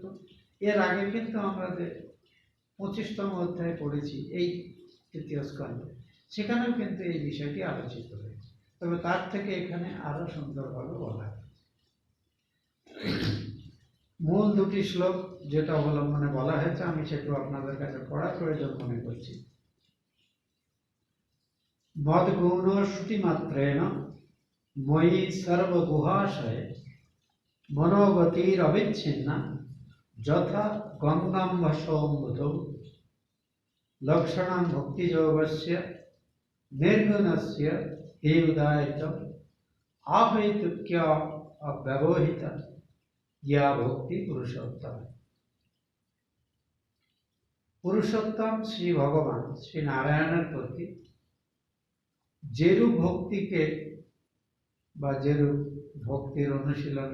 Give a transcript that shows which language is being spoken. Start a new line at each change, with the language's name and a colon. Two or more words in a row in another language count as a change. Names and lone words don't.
Bangla: এর আগে কিন্তু আমরা যে 25তম অধ্যায় পড়েছি এই 3য় স্কন্ধে, সেখানেও কিন্তু এই বিষয়টি আলোচিত হয়েছে, তবে তার থেকে এখানে আরো সুন্দরভাবে বলা হয়। মূল 2টি শ্লোক যেটা অবলম্বনে বলা হয়েছে, আমি সেটা আপনাদের কাছে পড়া প্রয়োজন মনে করছি।
Sanskrit: মদ্গুণ শ্রুতিমাত্রেণ ময়ি সর্বগুহাশয়ে মনোগতির অবিচ্ছিন্না যথা গঙ্গাম্বসৌম্বুধৌ লক্ষণাং ভক্তিযোগস্য নির্গুণস্য হি উদায়িতম আহৈতুক্য অব্যবহিত ইয়া ভক্তি পুরুষোত্তম।
Bangla: পুরুষোত্তম শ্রী ভগবান শ্রী নারায়ণের প্রতি যেরূপ ভক্তিকে বা যেরূপ ভক্তির অনুশীলন